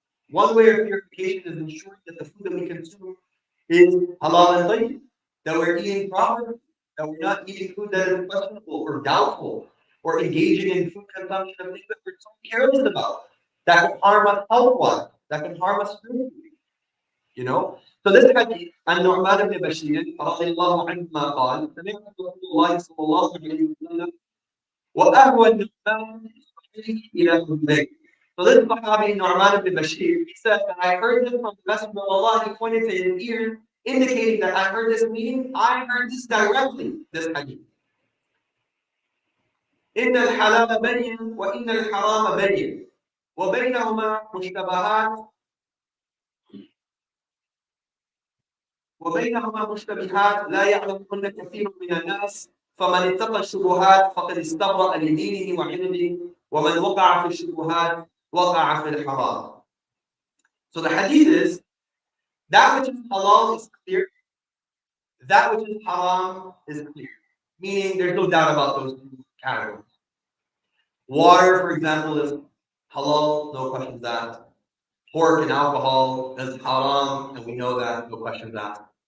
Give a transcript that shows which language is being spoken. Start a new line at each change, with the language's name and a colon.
English: One way of purification is ensuring that the food that we consume is halal and tayyib, that we're eating properly, that we're not eating food that is questionable or doubtful, or engaging in food consumption of things that we're so careless about, that can harm us health-wise, that can harm us spiritually. So this hadith,
Arabic: عن نعمان بن بشير رضي الله عنهما قال سمعت رسول الله صلى الله عليه وسلم وأهوى النعمان إلى أذنيه.
English: So this Sahabi, Nu'man ibn Bashir, he said that I heard this from the Messenger of Allah. He pointed to his ears, indicating that I heard this meaning. I heard this directly, this hadith.
Arabic: إن الحلال بين وإن الحرام بين وبينهما مشتبهات وبينهما مشتبهات لا يعلمهن كثير من الناس فمن اتقى الشبهات فقد استبرأ لدينه وعرضه ومن وقع في الشبهات وقع في الحرام.
English: So the hadith is that which is halal is clear, that which is haram is clear. Meaning there's no doubt about those two categories. Water, for example, is halal, no questions asked. Pork and alcohol is haram, and we know that, no questions asked.